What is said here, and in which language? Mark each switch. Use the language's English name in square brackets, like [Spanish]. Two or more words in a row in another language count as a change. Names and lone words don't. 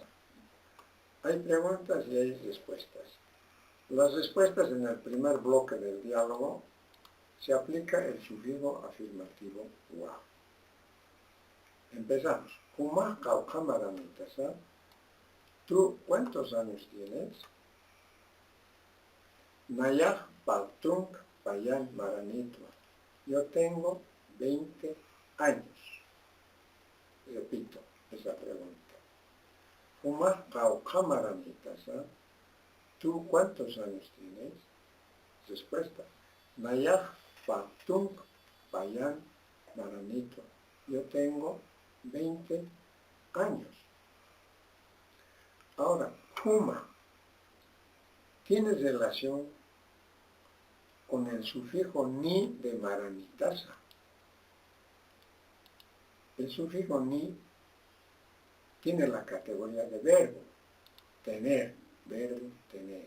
[Spanish] Hay preguntas y hay respuestas. Las respuestas en el primer bloque del diálogo se aplica el sufijo afirmativo wa. [Aymara] Empezamos. Huma kaukamaramitasa. [Spanish] ¿Tú cuántos años tienes? [Aymara] Nayah patung payan maranitwa. [Spanish] Yo tengo 20 años. Repito esa pregunta. [Aymara] Huma kaukamaramitasa. [Spanish] ¿Tú cuántos años tienes? Respuesta. [Aymara] Nayah patung payan maranitwa. [Spanish] Yo tengo 20 años. Ahora, Huma tiene relación con el sufijo ni de maranitasa. El sufijo ni tiene la categoría de verbo, tener, verbo tener.